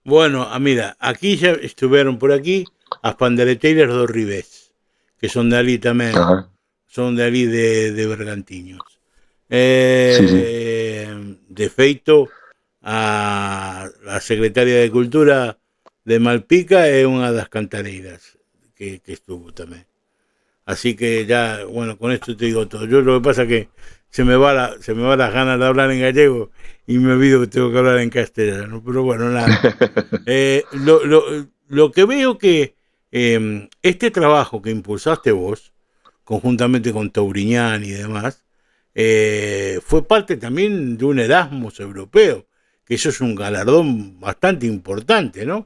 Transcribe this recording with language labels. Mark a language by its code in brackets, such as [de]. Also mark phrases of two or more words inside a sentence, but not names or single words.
[gl] Bueno, mira, aquí xa estuveron por aquí as pandereteiras do Ribés, que son de ali tamén, son de ali de Bergantiños. Sí. De feito a secretaria de Cultura de Malpica é unha das cantareiras que estuvo tamén, así que ya, [es] bueno, con esto te digo todo. Yo lo que pasa es que se me va las ganas de hablar en gallego y me olvido que tengo que hablar en castellano, pero bueno, nada. Lo que veo que este trabajo que impulsaste vos conjuntamente con Touriñán y demás fue parte también de un Erasmus europeo, que eso es un galardón bastante importante, ¿no?